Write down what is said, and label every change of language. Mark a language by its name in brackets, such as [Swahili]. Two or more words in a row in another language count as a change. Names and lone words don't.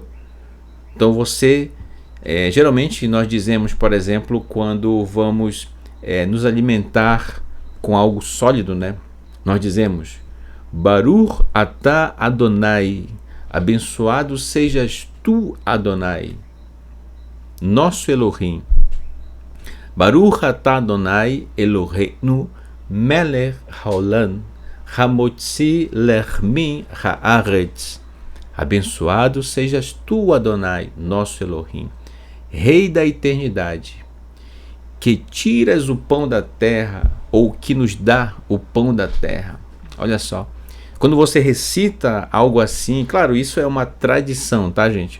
[Portuguese] Então você, geralmente nós dizemos, por exemplo, quando vamos nos alimentar com algo sólido, né? Nós dizemos, [Hebrew] ברוך אתה אדוני, [Portuguese] abençoado sejas tu, Adonai, nosso Elohim. [Hebrew] ברוך אתה אדוני אלוהינו מלך העולם המוציא לחם הארץ. [Portuguese] Abençoado sejas tu, Adonai, nosso Elohim, Rei da eternidade, que tiras o pão da terra, ou que nos dá o pão da terra. Olha só, quando você recita algo assim, claro, isso é uma tradição, tá, gente?